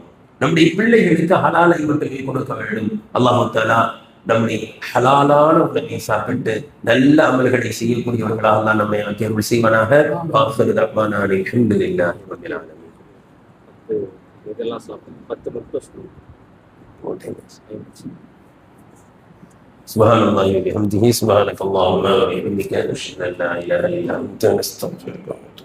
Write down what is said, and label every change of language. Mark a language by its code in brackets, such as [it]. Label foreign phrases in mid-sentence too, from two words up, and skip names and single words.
[ta] நம்முடைய பிள்ளைகளுக்கு ஹலாலை மட்டுமே கொடுக்க வேண்டும். [ar] الله تعالى [ta] நம்முடைய ஹலாலான உணவை சாப்பிட்டு நல்ல அமல்களை செய்யக்கூடியவர்களாக தான் நம்மை ஆக்கியவர்கள் செய்வனாக. இதெல்லாம் சாப்பிடணும். 10 மட்டும் [ar] سبحان الله وبحمده سبحانك اللهم وبحمدك نشهد ان لا اله الا انت نستغفرك.